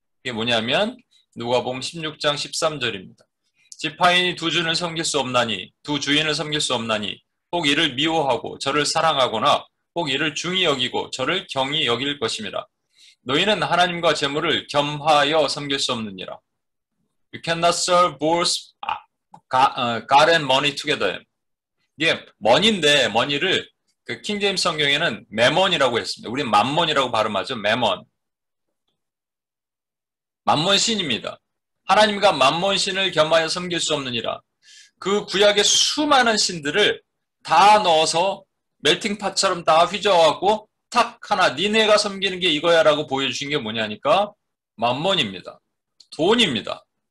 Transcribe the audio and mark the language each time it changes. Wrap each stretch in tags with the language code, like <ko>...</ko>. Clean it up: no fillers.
<ko>이게 뭐냐면 누가복음 16장 13절입니다. 지파인이 두 주를 섬길 수 없나니 두 주인을 섬길 수 없나니 혹 이를 미워하고 저를 사랑하거나 혹 이를 중히 여기고 저를 경히 여길 것임이라. 너희는 하나님과 재물을 겸하여 섬길 수 없느니라.</ko> <en>You cannot serve both God and money together.</en> <ko>이게 money인데 money를 그 킹제임스 성경에는 매몬이라고 했습니다. 우린 만몬이라고 발음하죠. 매몬. 만몬신입니다. 하나님과 만몬신을 겸하여 섬길 수 없느니라. 그 구약의 수많은 신들을 다 넣어서 멜팅팟처럼 다 휘저어갖고 탁 하나 니네가 섬기는 게 이거야 라고 보여주신 게 뭐냐니까 만몬입니다. 돈입니다.</ko>